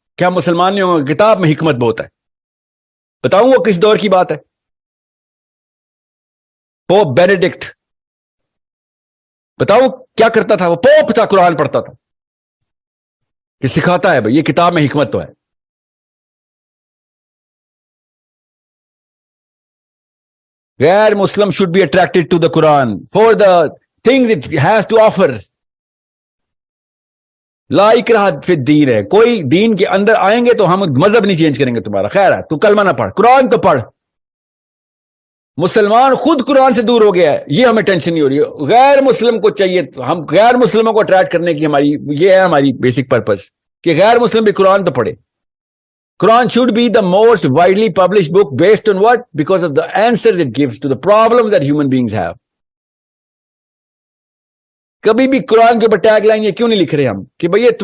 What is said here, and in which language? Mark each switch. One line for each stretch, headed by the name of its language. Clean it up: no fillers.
Urdu: کیا مسلمان نہیں ہوں گے؟ کتاب میں حکمت بہت ہے. بتاؤں وہ کس دور کی بات ہے؟ پوپ بینیڈکٹ، بتاؤ کیا کرتا تھا؟ وہ پوپ تھا، قرآن پڑھتا تھا. یہ سکھاتا ہے بھائی، یہ کتاب میں حکمت تو ہے.
English: غیر مسلم should be attracted to the Quran for the things it has to offer.
Arabic: لا اکراہ فی الدین ہے.
Urdu: کوئی دین کے اندر آئیں گے تو ہم مذہب نہیں چینج کریں گے تمہارا. خیر ہے تو کلمہ نہ پڑھ، قرآن تو پڑھ. مسلمان خود قرآن سے دور ہو گیا ہے، یہ ہمیں ٹینشن نہیں ہو رہی. غیر مسلم کو چاہیے، ہم غیر مسلموں کو اٹریکٹ کرنے کی یہ ہے ہماری بیسک پرپز کہ غیر مسلم بھی قرآن تو پڑھے.
English: Quran should be the most widely published book based on what? Because of the answers it gives to the problems that human beings have.
Urdu: کبھی بھی قرآن کے اوپر ٹیگ لائن یہ کیوں نہیں لکھ رہے ہم کہ بھئی یہ تمام مسائل کا حل ہے اس کے اندر.